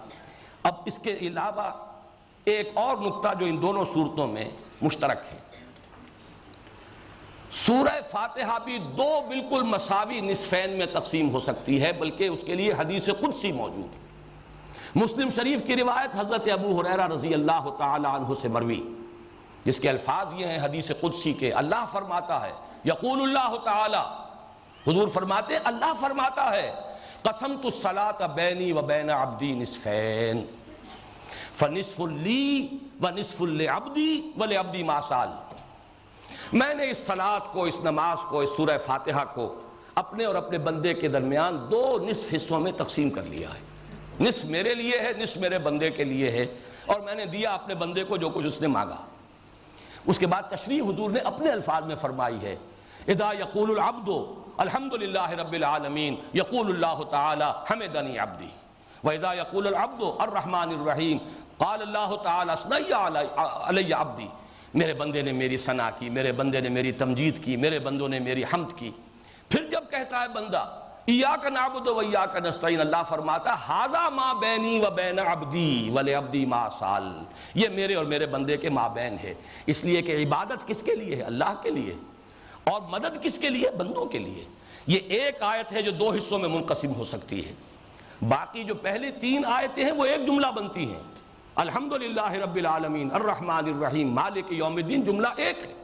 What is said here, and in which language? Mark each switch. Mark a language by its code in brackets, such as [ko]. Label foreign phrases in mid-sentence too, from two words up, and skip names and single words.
[ur] اب اس کے علاوہ ایک اور نقطہ جو ان دونوں صورتوں میں مشترک ہے، سورہ فاتحہ بھی دو بالکل مساوی نصفین میں تقسیم ہو سکتی ہے، بلکہ اس کے لیے حدیث قدسی موجود ہے۔ مسلم شریف کی روایت حضرت ابو ہریرہ [ar] رضی اللہ تعالی عنہ [ur] سے مروی، جس کے الفاظ یہ ہیں حدیث قدسی کے، اللہ فرماتا ہے، [ar] یقول اللہ تعالی، [ur] حضور فرماتے اللہ فرماتا ہے، [ar] قسمت الصلاۃ بینی و بین عبدی نصفین فنصف لی ونصف لعبدی ولعبدی ما سال. [ur] میں نے اس صلاۃ کو، اس نماز کو، اس سورہ فاتحہ کو اپنے اور اپنے بندے کے درمیان دو نصف حصوں میں تقسیم کر لیا ہے. نصف میرے لیے ہے، نصف میرے بندے کے لیے ہے، اور میں نے دیا اپنے بندے کو جو کچھ اس نے مانگا. اس کے بعد تشریح حضور نے اپنے الفاظ میں فرمائی ہے، [ar] اذا یقول العبد الحمد للہ رب العالمین یقول اللہ تعالی حمدنی عبدی، واذا یقول العبد الرحمن الرحیم قال اللہ تعالی اثنی علی عبدی. [ur] میرے بندے نے میری ثنا کی، میرے بندے نے میری تمجید کی، میرے بندوں نے میری حمد کی. پھر جب کہتا ہے بندہ [ar] ایاک نعبد و ایاک نستعین، [ur] اللہ فرماتا ہے [ar] ھذا ما بینی و بین عبدی ولعبدی ما سال. [ur] یہ میرے اور میرے بندے کے مابین ہے، اس لیے کہ عبادت کس کے لیے ہے؟ اللہ کے لیے، اور مدد کس کے لیے؟ بندوں کے لیے. یہ ایک آیت ہے جو دو حصوں میں منقسم ہو سکتی ہے. باقی جو پہلی تین آیتیں ہیں وہ ایک جملہ بنتی ہیں. [ar] الحمدللہ رب العالمین الرحمن الرحیم مالک یوم الدین [ur] جملہ ایک ہے.